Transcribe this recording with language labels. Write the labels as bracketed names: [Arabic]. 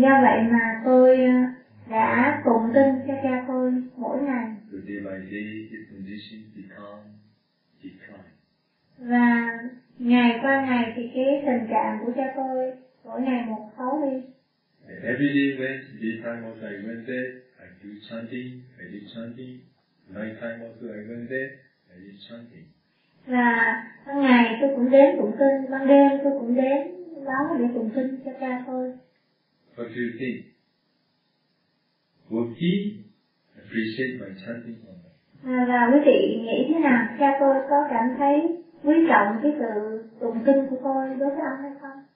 [Vietnamese] do vậy mà tôi đã tụng kinh cho cha tôi mỗi ngày. [English] So day by day, his condition become declined. [Vietnamese] Và ngày qua ngày thì cái tình trạng của cha tôi mỗi ngày một xấu đi. [English] And every day when the time was I went there, I do chanting, I did chanting. Night time also I went there, I did chanting. [Vietnamese] Và ban ngày tôi cũng đến tụng kinh, ban đêm tôi cũng đến báo để tụng kinh cho cha thôi. [English] What do you think? Would he appreciate my chanting or not? [Vietnamese] Và quý vị nghĩ thế nào? Cha tôi có cảm thấy quý trọng cái sự tụng kinh của tôi đối với ông hay không?